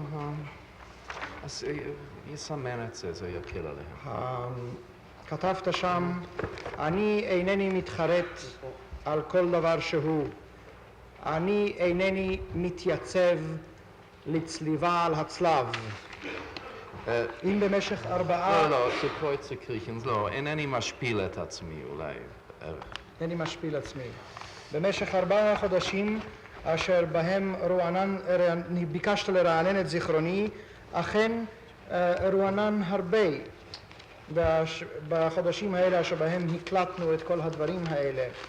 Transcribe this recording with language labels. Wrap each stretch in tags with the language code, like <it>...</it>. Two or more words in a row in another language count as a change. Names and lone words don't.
<he>אז יסמן את זה, זה יקל עליהם. כתבת שם, אני אינני מתחרט על כל דבר שהוא. אני אינני מתייצב לצליבה על הצלב. אם במשך 4... לא,</he> <de>zu Kreuze kriechen,</de> <he>לא, אינני משפיל את עצמי, אולי אינני משפיל עצמי. במשך 4 חודשים אשר בהם ביקשת לרענן את זיכרוני, אכן רוענן הרבה בחודשים האלה אשר בהם הקלטנו את כל הדברים האלה.</he>